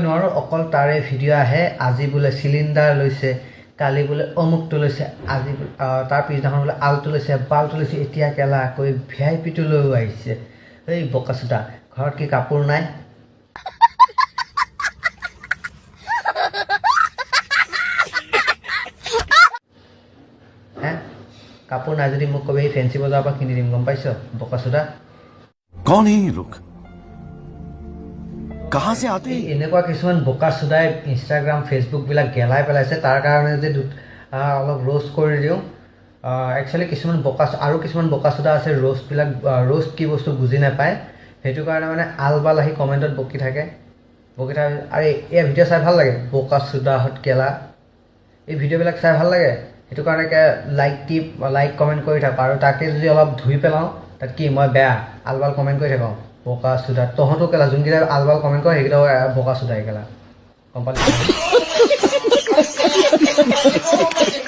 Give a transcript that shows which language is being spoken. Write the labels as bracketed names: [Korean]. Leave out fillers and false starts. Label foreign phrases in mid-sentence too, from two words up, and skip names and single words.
[Assamese] নোৱাৰোঁ অকল তাৰে ভিডিঅ' আহে আজি বোলে চিলিণ্ডাৰ লৈছে কালি বোলে অমুকটো লৈছে আজি তাৰ পিছদিনাখন বোলে আলটো লৈছে বালটো লৈছে এতিয়া কেলা কৈ ভিআইপিটো লৈও আহিছে এই বোকা চোদা ঘৰত কি কাপোৰ নাই কাপোৰ নাই যদি মোক কবি ফেঞ্চি বজাৰৰ পৰা কিনি দিম গম পাইছ বোকা চোদা [Hindi] कौन है ये लोग कहाँ से आते हैं [Assamese] এনেকুৱা কিছুমান বোকা চোদাই ইনষ্টাগ্ৰাম ফেচবুকবিলাক গেলাই পেলাইছে তাৰ কাৰণে যে অলপ ৰোষ্ট কৰি দিওঁ একচুৱেলি কিছুমান বোকা চোদা আছে ৰোষ্ট কি বস্তু বুজি নাপায় সেইটো কাৰণে মানে আলবাল আহি কমেণ্টত বকি থাকে আৰু এই ভিডিঅ' চাই ভাল লাগে বোকা চোদাহঁত গেলা এই ভিডিঅ'বিলাক চাই ভাল লাগে সেইটো কাৰণে লাইক কমেণ্ট কৰি থাকোঁ আৰু তাকে যদি অলপ ধুই পেলাওঁ তাত কি মই বেয়া আলবাল কমেণ্ট কৰি থাকোঁ বোকা চোদা তহঁতো কেলা যোনকেইটা আলবাল কমেণ্ট কৰে সেইকেইটাও বোকা চোদাই কেলা গম পালি